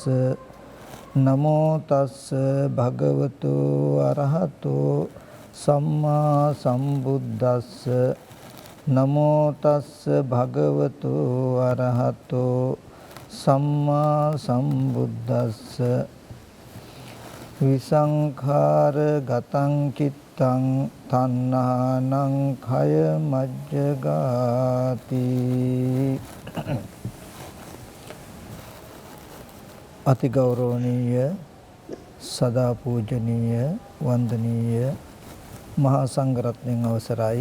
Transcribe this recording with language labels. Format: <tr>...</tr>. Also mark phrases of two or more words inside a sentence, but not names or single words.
<pi>නමෝ තස්ස භගවතු අරහතෝ සම්මා සම්බුද්දස්ස නමෝ තස්ස භගවතු අරහතෝ සම්මා සම්බුද්දස්ස විසංඛාර ගතං චිත්තං තණ්හානං khය මජ්ජගාති.</pi> <si>අති ගෞරවනීය සදා පූජනීය වන්දනීය මහා සංඝරත්නයන් අවසරයි.</si>